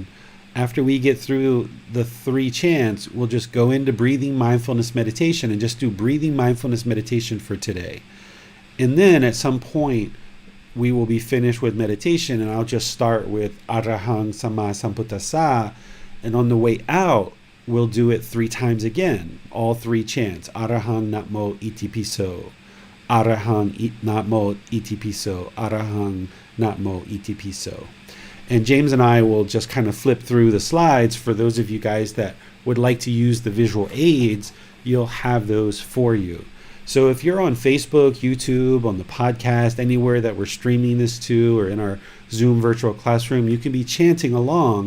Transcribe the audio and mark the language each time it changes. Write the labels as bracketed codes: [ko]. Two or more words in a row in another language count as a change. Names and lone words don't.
[en] After we get through the 3 chants, we'll just go into breathing mindfulness meditation and just do breathing mindfulness meditation for today. And then at some point, we will be finished with meditation, and I'll just start with [pi] Arahang Sama Sambuddhasa, [en] and on the way out, we'll do it 3 times again, all 3 chants. [pi] Arahang Namo Iti Piso, Arahang Namo Iti Piso, Arahang Namo Iti Piso. [en] And James and I will just kind of flip through the slides. For those of you guys that would like to use the visual aids, you'll have those for you. So if you're on Facebook, YouTube, on the podcast, anywhere that we're streaming this to, or in our Zoom virtual classroom, you can be chanting along.